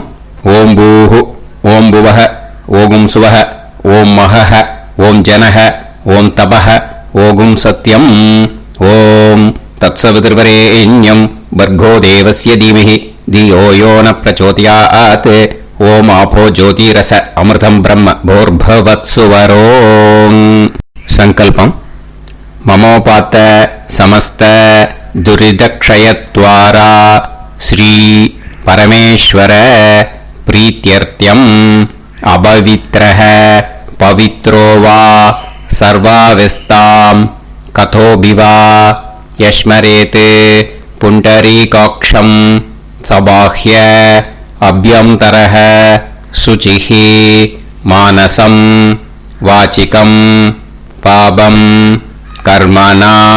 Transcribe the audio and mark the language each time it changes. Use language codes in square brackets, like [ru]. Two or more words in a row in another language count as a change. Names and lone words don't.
[sa] ॐ भूः ॐ भुवः ॐ स्वः ॐ महः ॐ जनः ॐ तपः ॐ सत्यम् ॐ तत्सवितुर्वरेण्यम् भर्गो देवस्य धीमहि धियो यो नः प्रचोदयात् ॐ आपो ज्योतीरसः अमृतम् ब्रह्म भूर्भुवस्सुवरोम्. सङ्कल्पम्। ममोपात्त समस्त दुरितक्षयद्वारा श्री परमेश्वर प्रीत्यर्थ्यम् अपवित्रः पवित्रो वा सर्वावस्थाम् कथोऽभिवा यस्मरेत् पुण्डरीकाक्षम् सबाह्य अभ्यन्तरः शुचिः मानसम् वाचिकम् पापम् कर्मणा